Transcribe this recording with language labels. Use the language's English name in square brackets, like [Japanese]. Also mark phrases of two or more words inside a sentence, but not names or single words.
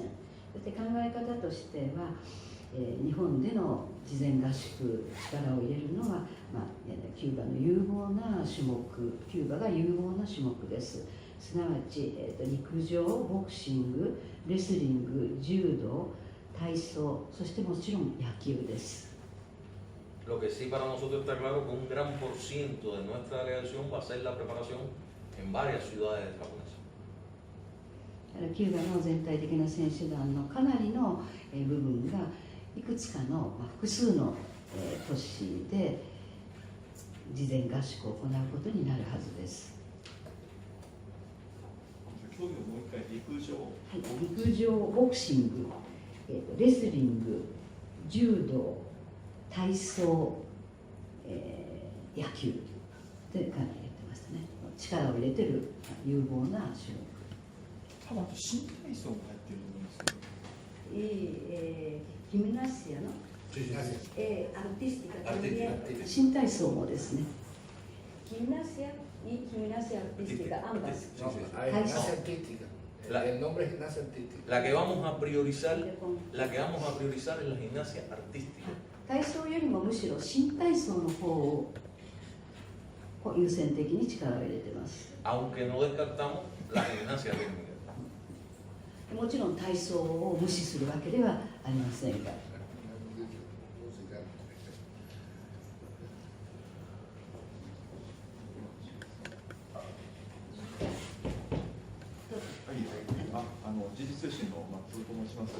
[Japanese] そして考え方としては、日本での事前合宿力を入れるのは、キューバの有望な種目、キューバが有望な種目です。すなわち、陸上、ボクシング、レスリング、柔道、体操、そしてもちろん野球です。 [Spanish] Lo que sí para nosotros está claro que un gran por ciento de nuestra delegación va a ser la preparación en varias ciudades japonesas. [Japanese] キューバの全体的な選手団のかなりの部分がいくつかの複数の都市で事前合宿を行うことになるはずです。競技をもう一回、陸上、はい、陸上、ボクシング、レスリング、柔道、体操、野球でかなりやってましたね。力を入れてる有望な種目。多分新体操も入ってると思うんですけど。 [Spanish] gimnasia, ¿no? Sí, Artística también. Artística. [Japanese] 新体操もですね。 [Spanish] gimnasia y gimnasia artística, ambas. No, hay gimnasia artística. El nombre es gimnasia artística. La que vamos a priorizar es la gimnasia artística. [Japanese] 体操よりもむしろ新体操の方を優先的に力を入れています。 [Spanish] Aunque no descartamos la gimnasia rítmica. [Japanese] もちろん体操を無視するわけではありませんが。時事通信の松尾と申します。